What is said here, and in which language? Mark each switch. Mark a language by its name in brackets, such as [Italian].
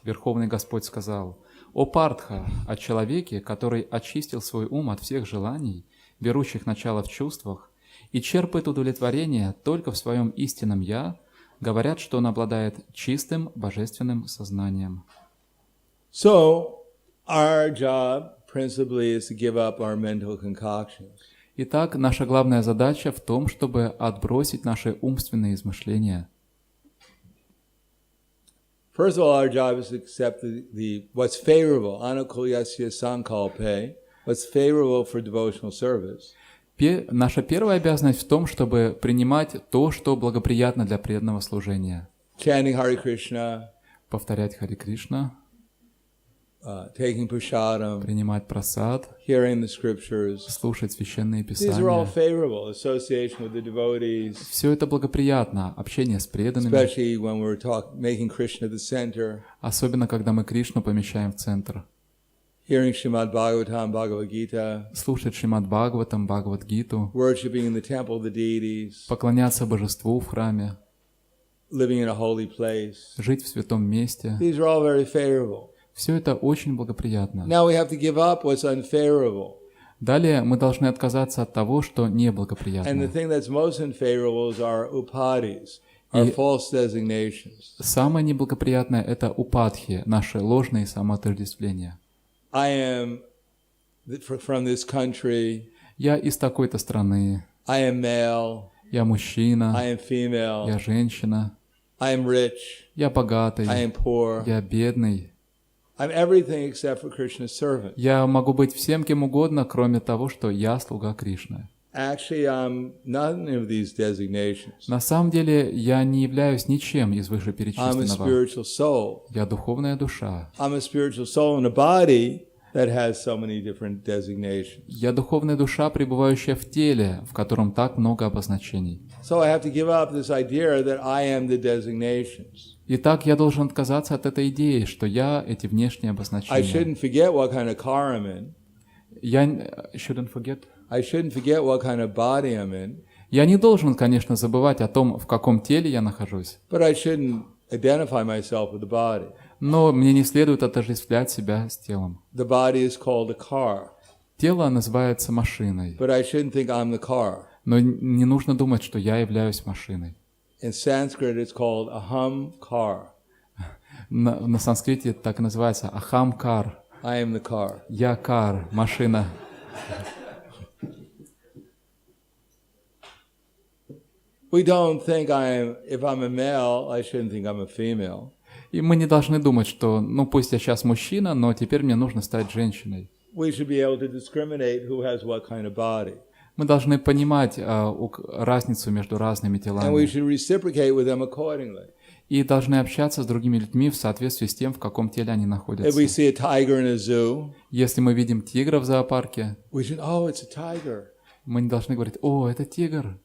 [Russian] Верховный Господь сказал: «О Партха, о человеке, который очистил свой ум от всех желаний, берущих начало в чувствах, и черпает удовлетворение только в своем истинном «Я», говорят, что он обладает чистым божественным сознанием». [English] So, our job principally is to give up our mental concoctions. [Russian] Итак, наша главная задача в том, чтобы отбросить наши умственные измышления. [English] First of all, our job is to accept what's favorable, [Sanskrit] anukulyasya sankalpe, [English] what's favorable for devotional service. [Russian] Наша первая обязанность в том, чтобы принимать то, что благоприятно для преданного служения. [English] Chanting Hare Krishna, [Russian] Повторять Харе Кришна, [English] taking prasadam, [Russian] принимать прасад, [English] hearing the scriptures. [Russian] слушать священные [English] These are all [Russian] писания. [English] favorable. Association with the devotees, [Russian] Все это благоприятно, общение с преданными, [English] especially when we're making Krishna the center. [Russian] особенно когда мы Кришну помещаем в центр. [English] Hearing Srimad Bhagavatam, Bhagavad Gita, [Russian] Слушать Шримад Бхагаватам, Бхагавад-гиту, [English] worshiping in the temple of the deities, [Russian] поклоняться божеству в храме, [English] living in a holy place. [Russian] жить в святом месте. [English] These are all very favorable. [Russian] Все это очень благоприятно. [English] Now we have to give up what's unfavorable. [Russian] Далее мы должны отказаться от того, что [English] And the [Russian] неблагоприятно. [English] thing that's most unfavorable is our upadhis, our [Russian] И [English] false designations. [Russian] самое неблагоприятное — это упадхи, наши ложные самоотождествления. [English] I am from this country. [Russian] Я из такой-то страны, [English] I am male. [Russian] я мужчина, [English] I am female. [Russian] я женщина, [English] I am rich. [Russian] я богатый, [English] I am poor. [Russian] я бедный. [English] I'm everything except for Krishna's servant. [Russian] Я могу быть всем кем угодно, кроме того, что я слуга Кришны. [English] Actually, I'm none of these designations. [Russian] На самом деле, я не являюсь ничем из [English] I'm a [Russian] вышеперечисленного. [English] spiritual soul. [Russian] Я духовная душа. [English] I'm a spiritual soul in a body that has so many different designations. [Russian] Я духовная душа, пребывающая в теле, в котором так много обозначений. [English] So I have to give up this idea that I am the designations. [Russian] Итак, я должен отказаться от этой идеи, что я эти внешние [English] I [Russian] обозначения. [English] shouldn't forget what kind of car I'm in. Я shouldn't forget. I shouldn't forget what kind of body I'm in. [Russian] Я не должен, конечно, забывать о том, в каком теле я нахожусь. [English] But I shouldn't identify myself with the body. [Russian] Но мне не следует отождествлять себя с телом. [English] The body is called a car. [Russian] Тело называется машиной, [English] But I shouldn't think I'm the car. [Russian] но не нужно думать, что я являюсь машиной. [English] In Sanskrit, it's called aham car. [Russian] На санскрите это так и называется ахам-кар. [English] I am the car. [Russian] Я кар, машина. [English] We don't think if I'm a male, I shouldn't think I'm a female. [Russian] И мы не должны думать, что, пусть я сейчас мужчина, но теперь мне нужно стать женщиной. [English] We should be able to discriminate who has what kind of body. [Russian] Мы должны понимать разницу между разными [English] And we should reciprocate with them accordingly. [Russian] И должны общаться с другими людьми в соответствии с тем, в каком теле они [English] If we [Russian] находятся. [English] see a tiger in a zoo, [Russian] Если мы видим тигра в зоопарке, [English] we should, oh, it's a tiger. [Russian] мы не должны говорить: «О, это тигр».